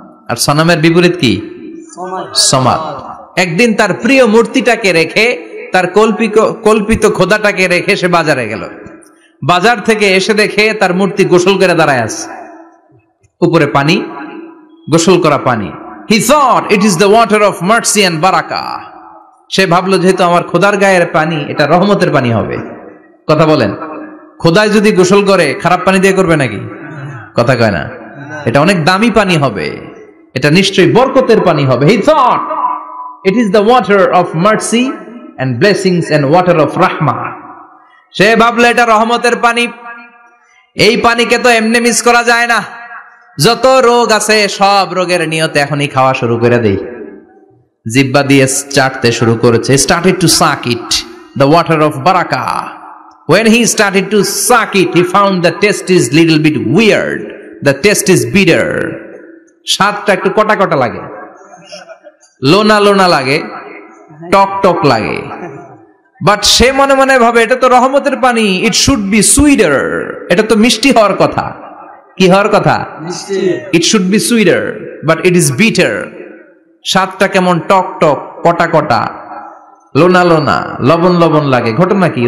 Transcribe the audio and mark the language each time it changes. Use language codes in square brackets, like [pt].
[bn] আর সনামের বিপরীত কি? সমাদ। একদিন তার প্রিয় মূর্তিটাকে রেখে, তার কল্পিত খোদাটাকে রেখে সে বাজারে গেল। বাজার থেকে এসে দেখে তার মূর্তি গোসল করে দাঁড়ায় আছে, উপরে পানি, গোসল করা পানি। [en] He thought it is the water of mercy and barakah. [bn] সে ভাবলো যেহেতু আমার খোদার গায়ের পানি, এটা রহমতের পানি হবে। কথা বলেন, খোদায় যদি গোসল করে খারাপ পানি দিয়ে করবে নাকি? কথা কয় না। এটা অনেক দামি পানি হবে, এটা নিশ্চয়ই বরকতের পানি হবে। [en] He thought it is the water of mercy and blessings and water of rahmah. [bn] সে ভাবলো এটা রহমতের পানি, এই পানিকে তো এমনি মিস করা যায় না। যত রোগ আছে সব রোগের নিয়তে এখনই খাওয়া শুরু করে দেই। জিহ্বা দিয়ে চাটতে শুরু করেছে, [en] started to suck it, the water of baraka. When he started to suck it, he found the taste is little bit weird, the taste is bitter. [bn] স্বাদটা একটু কটা কটা লাগে, লোনা লোনা লাগে, টক টক লাগে। বাট সে মনে মনে ভাবে এটা তো রহমতের পানি, [en] it should be sweeter, [bn] এটা তো মিষ্টি হওয়ার কথা। কি হওয়ার কথা? [en] It should be sweeter, but it is bitter. [bn] স্বাদটা কেমন টক টক, কটা কটা, লোনা লোনা, লবণ লবণ লাগে। ঘটনা কি?